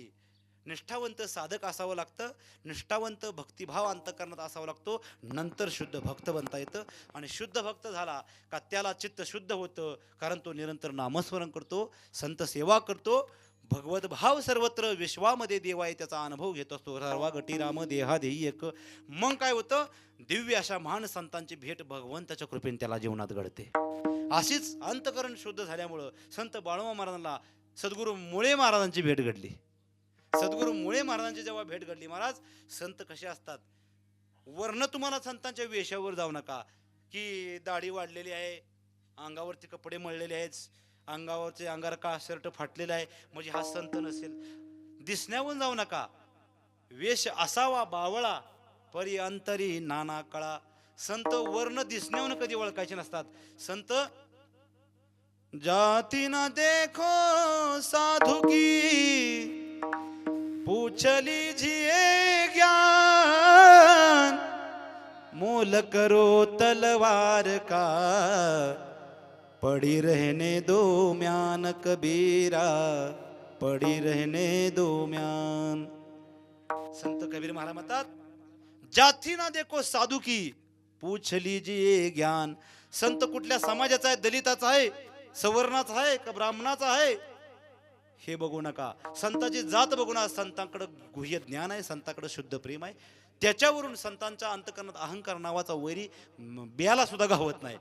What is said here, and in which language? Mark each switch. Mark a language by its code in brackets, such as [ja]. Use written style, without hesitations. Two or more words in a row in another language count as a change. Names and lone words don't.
[mr] निष्ठावंत साधक असावं लागतं, निष्ठावंत भक्तिभाव अंतःकरणात असावा लागतो, नंतर शुद्ध भक्त बनता येतं. आणि शुद्ध भक्त झाला का त्याला चित्त शुद्ध होतं, कारण तो निरंतर नामस्मरण करतो, संत सेवा करतो, भगवत भाव सर्वत्र विश्वामध्ये देव आहे त्याचा अनुभव घेत असतो. सर्वा गटी राम देहा देई एक. मग काय होतं, दिव्य अशा महान संतांची भेट भगवंताच्या कृपेने त्याला जीवनात घडते. अशीच अंतकरण शुद्ध झाल्यामुळं संत बाळूमामा महाराजांना सद्गुरू मुळे महाराजांची भेट घडली. सद्गुरू मुळे महाराजांची जेव्हा भेट घडली, महाराज संत कसे असतात, वर्ण तुम्हाला संतांच्या वेशावर जाऊ नका की दाढी वाढलेली आहे, अंगावरती कपडे मळलेले आहेत, अंगावरचे अंगार का शर्ट फाटलेला आहे म्हणजे हा संत नसेल. दिसण्यावरून जाऊ नका, वेश असावा बावळा परी अंतरी नाना कळा. संत वर्ण दिसण्यावरून कधी ओळखायचे नसतात. [hi] संत जाती ना देखो साधु की पूछली जिए ज्ञान, मोल करो तलवार का पड़ी रहने दो म्यान कबीरा, पड़ी रहने दो म्यान. [mr] संत कबीर महाराज म्हणतात, [hi] जाती ना देखो साधू की पूछ लीजिए ज्ञान. [mr] संत कुठल्या समाजाचा आहे, दलिताचा आहे, सवर्णाचा आहे का ब्राह्मणाचा आहे हे बघू नका. संताची जात बघू नका. संतांकडे गुह्य ज्ञान आहे, संतांकडे शुद्ध प्रेम आहे, त्याच्यावरून संतांच्या अंतकरणात अहंकार नावाचा वैरी बियाला सुद्धा गावत नाही.